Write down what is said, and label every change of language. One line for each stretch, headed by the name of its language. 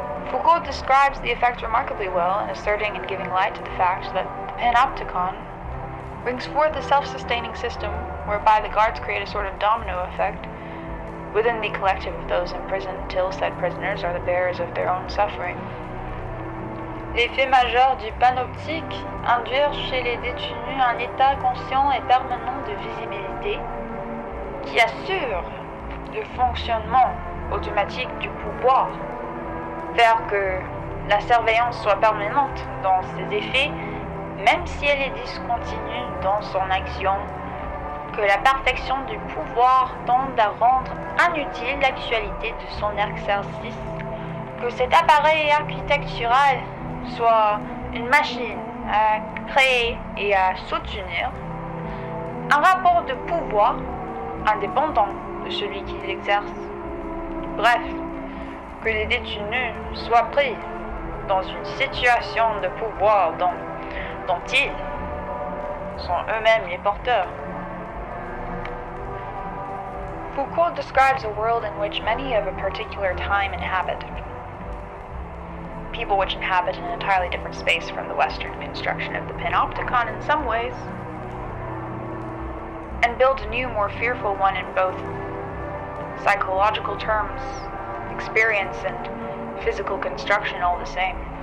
English: Foucault describes the effect remarkably well in asserting and giving light to the fact that the panopticon brings forth a self-sustaining system whereby the guards create a sort of domino effect within the collective of those imprisoned till said prisoners are the bearers of their own suffering.
French: L'effet majeur du panoptique, induire chez les détenus un état conscient et permanent de visibilité qui assure le fonctionnement automatique du pouvoir, faire que la surveillance soit permanente dans ses effets, même si elle est discontinue dans son action, que la perfection du pouvoir tende à rendre inutile l'actualité de son exercice, que cet appareil architectural soit une machine à créer et à soutenir un rapport de pouvoir indépendant de celui qui l'exerce. Bref, que les détenus soient pris dans une situation de pouvoir dont ils sont eux-mêmes les porteurs.
English: Foucault describes a world in which many of a particular time inhabit. People which inhabit an entirely different space from the Western construction of the panopticon in some ways, and build a new, more fearful one in both psychological terms, experience, and physical construction all the same.